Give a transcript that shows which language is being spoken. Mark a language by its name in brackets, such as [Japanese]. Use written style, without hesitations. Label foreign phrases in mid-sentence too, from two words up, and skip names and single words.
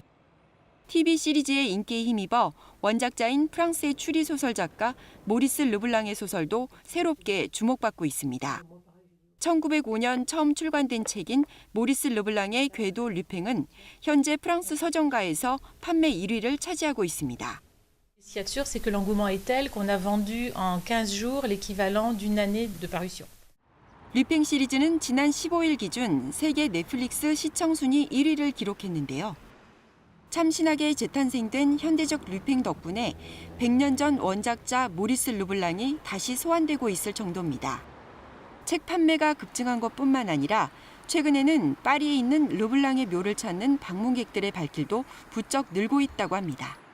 [Korean] TV 시리즈의 인기에 힘입어 원작자인 프랑스의 추리소설 작가 모리스 르블랑의 소설도 새롭게 주목받고 있습니다. 1905년 처음 출간된 책인 모리스 르블랑의 궤도 르팽은 현재 프랑스 서점가에서 판매 1위를 차지하고 있습니다. [French] Ce qu'il y a de sûr, c'est que l'engouement est tel qu'on a vendu en 15 jours l'équivalent d'une année de parution. [Korean] 르팽 시리즈는 지난 15일 기준 세계 넷플릭스 시청 순위 1위를 기록했는데요. 참신하게 재탄생된 현대적 르팽 덕분에 100년 전 원작자 모리스 르블랑이 다시 소환되고 있을 정도입니다. 책 판매가 급증한 것뿐만 아니라 최근에는 파리에 있는 르블랑의 묘를 찾는 방문객들의 발길도 부쩍 늘고 있다고 합니다.